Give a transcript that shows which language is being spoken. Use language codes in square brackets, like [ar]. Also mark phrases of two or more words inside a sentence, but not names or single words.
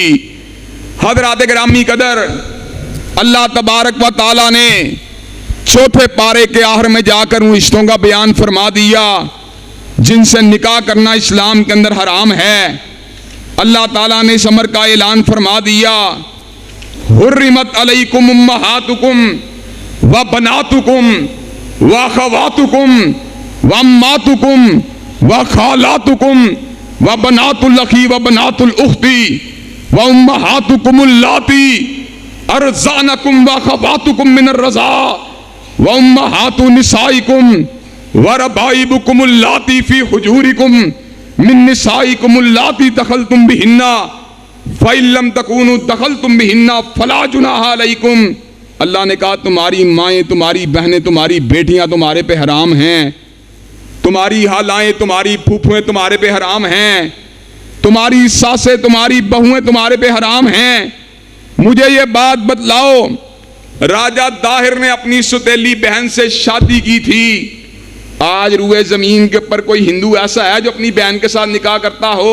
[ur] حضرات گرامی قدر، اللہ تبارک و تعالیٰ نے چوتھے پارے کے آخر میں جا کر ان رشتوں کا بیان فرما دیا جن سے نکاح کرنا اسلام کے اندر حرام ہے۔ اللہ تعالیٰ نے اس امر کا اعلان فرما دیا، [ar] حرمت علیکم امہاتکم و بناتکم و اخواتکم و اماتکم و خالاتکم و بنات الاخی و بنات الاختی و امہاتکم اللاتی ارزانکم و اخواتکم من الرضاع و امہات نسائکم و ربائبکم اللاتی فی حجورکم من نسائکم اللاتی دخلتم بہن فَإِن لَّمْ تَكُونُوا دَخَلْتُمْ بِهِنَّ فَلَا جُنَاحَ عَلَيْكُمْ۔ [ur] اللہ نے کہا تمہاری مائیں، تمہاری بہنیں، تمہاری بیٹیاں تمہارے پہ حرام ہیں، تمہاری خالائیں، تمہاری پھوپھویں تمہارے پہ حرام ہیں، تمہاری ساسیں، تمہاری بہویں تمہارے پہ حرام ہیں۔ مجھے یہ بات بتلاؤ، راجہ داہر نے اپنی ستیلی بہن سے شادی کی تھی، آج روئے زمین کے اوپر کوئی ہندو ایسا ہے جو اپنی بہن کے ساتھ نکاح کرتا ہو؟